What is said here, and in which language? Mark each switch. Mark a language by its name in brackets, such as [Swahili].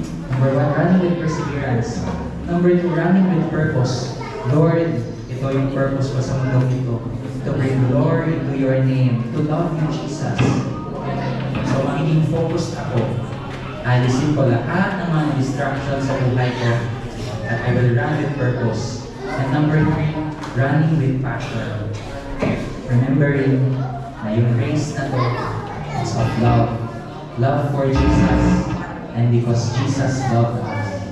[English] Number 1, running with perseverance. Number 2, running with purpose. [Filipino] Lord, ito yung purpose ko sa mundong ito. [English] To bring glory to your name. To love you, Jesus. So, [Filipino] magiging focused ako. Alisin ko lahat ng mga distractions sa buhay ko. [English] And I will run with purpose. And number 3, running with passion. Remembering [Filipino] na yung race na to [English] is of love. Love for Jesus. And because Jesus loved us.